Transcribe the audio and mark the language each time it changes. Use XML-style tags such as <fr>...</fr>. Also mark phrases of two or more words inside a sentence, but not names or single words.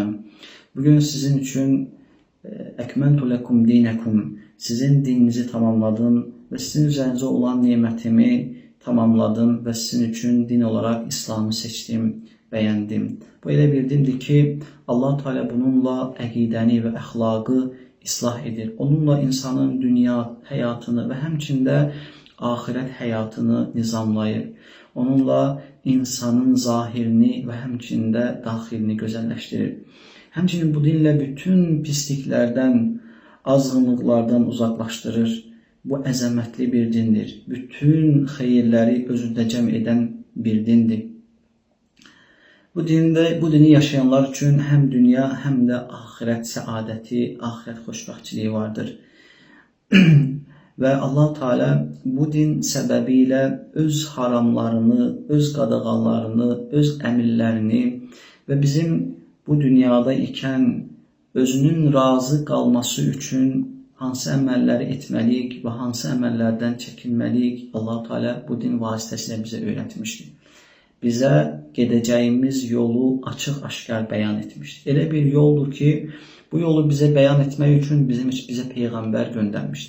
<tr>Bugün sizin için</tr> <ar>أكملت لكم دينكم,</ar> <tr>sizin dininizi tamamladım ve sizin üzerinize olan nimetimi tamamladım ve sizin için din olarak İslam'ı seçtim, beğendim.</tr> <az>Bu elə bir dindir ki Allah Teala bununla əqidəni ve əxlaqı islah edir. Onunla insanın dünya hayatını ve həmçində ahiret hayatını nizamlayır. Onunla insanın zahirini ve həmçində daxilini gözəlləşdirir. Həmçinin bu dinle bütün pisliklerden, azğınlıqlardan uzaklaştırır. Bu əzəmətli bir dindir. Bütün xeyirləri özündə cəm edən bir dindir.</az> <tr>Bu dini yaşayanlar için hem dünya hem de ahiret saadeti,</tr> <az>ahiret xoşbəxtçiliyi vardır.</az> <tr>Ve Allah Teala bu din sebebiyle</tr> <az>öz haramlarını, öz qadağanlarını, öz əmirlərini ve bizim bu dünyada iken özünün razı qalması üçün hansı əməlləri etməliyik və hansı əməllərdən çəkinməliyik Allah Teala bu din vasitəsilə bizə öyrətmişdir. Bizə gedəcəyimiz yolu açıq-aşkar bəyan etmişdir. Elə bir yoldur ki, bu yolu bizə bəyan etmək üçün bizə Peyğəmbər göndərmişdir.</az>